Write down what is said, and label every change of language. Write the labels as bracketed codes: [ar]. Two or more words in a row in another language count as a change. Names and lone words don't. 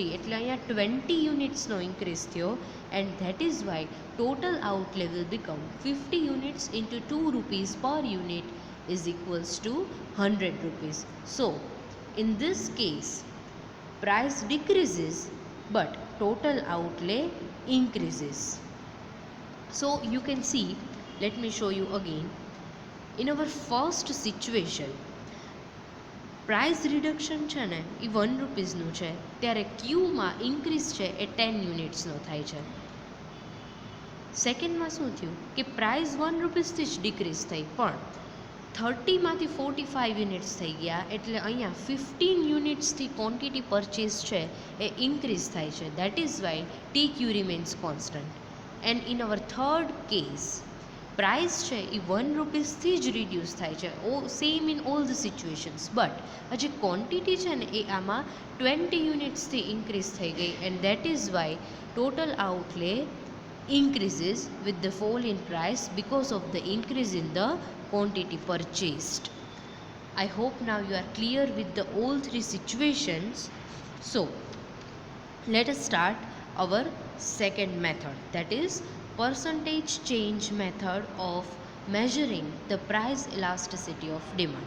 [gu] એટલે અહીંયા 20 unitsનો increase થયો, [en] and that is why total outlay will become 50 units into 2 rupees per unit is equals to 100 rupees. So in this case price decreases but total outlay increases. So you can see, let me show you again. In our first situation, price reduction [gu] છે ને એ 1 રૂપીસનું છે, ત્યારે ક્યુમાં ઇન્ક્રીઝ છે એ 10 યુનિટ્સનો થાય છે. સેકન્ડમાં શું થયું કે પ્રાઇસ 1 રૂપીસથી જ ડિક્રીઝ થઈ, પણ 30માંથી 45 યુનિટ્સ થઈ ગયા, એટલે અહીંયા 15 યુનિટ્સથી [en] quantity purchase [gu] છે એ ઇન્ક્રીઝ થાય છે. [en] that is why TQ remains constant. And in our third case, price [gu] છે એ 1 રૂપીસથી જ રિડ્યુસ થાય છે, [en] same in all the situations, [gu] બટ હજી ક્વોન્ટિટી છે ને એ આમાં 20 યુનિટ્સથી ઇન્ક્રીઝ થઈ ગઈ, [en] and that is why total outlay increases with the fall in price because of the increase in the quantity purchased. I hope now you are clear with the all three situations. So let us start our second method, that is percentage change method of measuring the price elasticity of demand.